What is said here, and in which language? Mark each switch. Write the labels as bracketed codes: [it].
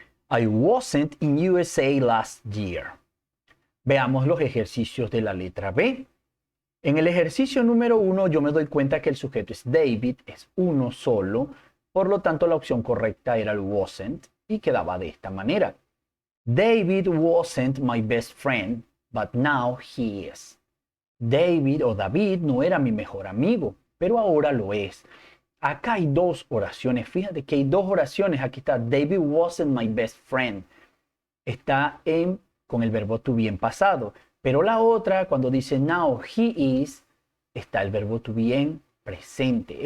[en] I wasn't in USA last year. [es] Veamos los ejercicios de la letra B. En el ejercicio número 1 yo me doy cuenta que el sujeto es David, es uno solo. Por lo tanto la opción correcta era el wasn't y quedaba de esta manera. [en] David wasn't my best friend, but now he is. [es] David o David no era mi mejor amigo, pero ahora lo es. Acá hay dos oraciones. Fíjate que hay dos oraciones. Aquí está [en] David wasn't my best friend. [es] Está con el verbo to be en pasado. Pero la otra, cuando dice now he is, está el verbo to be en presente.